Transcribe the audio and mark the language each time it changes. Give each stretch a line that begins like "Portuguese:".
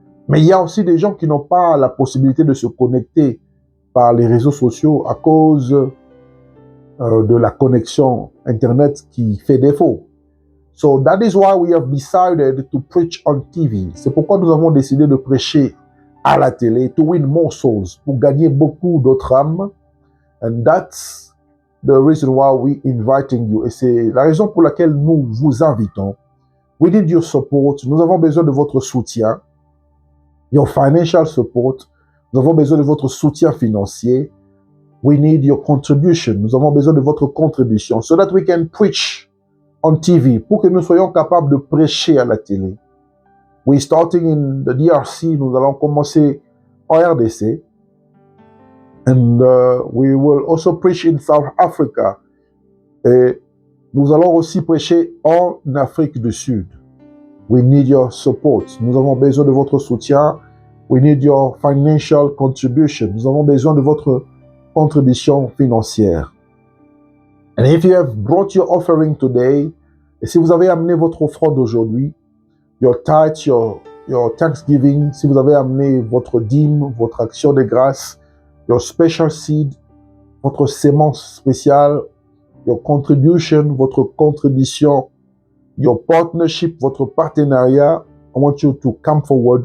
French: Mais il y a aussi des gens qui n'ont pas la possibilité de se connecter par les réseaux sociaux à cause de la connexion internet qui fait défaut.
English: So that is why we have decided to preach on TV.
French: C'est pourquoi nous avons décidé de prêcher à la télé,
English: to win more souls,
French: pour gagner beaucoup d'autres âmes.
English: And that's the reason why we inviting you.
French: Et c'est la raison pour laquelle nous vous invitons.
English: We need your support.
French: Nous avons besoin de votre soutien.
English: Your financial support.
French: Nous avons besoin de votre soutien financier.
English: We need your contribution.
French: Nous avons besoin de votre contribution
English: so that we can preach on TV,
French: pour que nous soyons capables de prêcher à la télé.
English: We're starting in the DRC.
French: Nous allons commencer en RDC.
English: And we will also preach in South Africa.
French: Et nous allons aussi prêcher en Afrique du Sud.
English: We need your support.
French: Nous avons besoin de votre soutien.
English: We need your financial contribution.
French: Nous avons besoin de votre contribution financière.
English: And if you have brought your offering today,
French: et si vous avez amené votre offrande aujourd'hui,
English: your tithe, your thanksgiving,
French: si vous avez amené votre dîme, votre action de grâce,
English: your special seed,
French: votre sémence spéciale,
English: your contribution,
French: votre contribution,
English: your partnership,
French: votre partenariat,
English: I want you to come forward.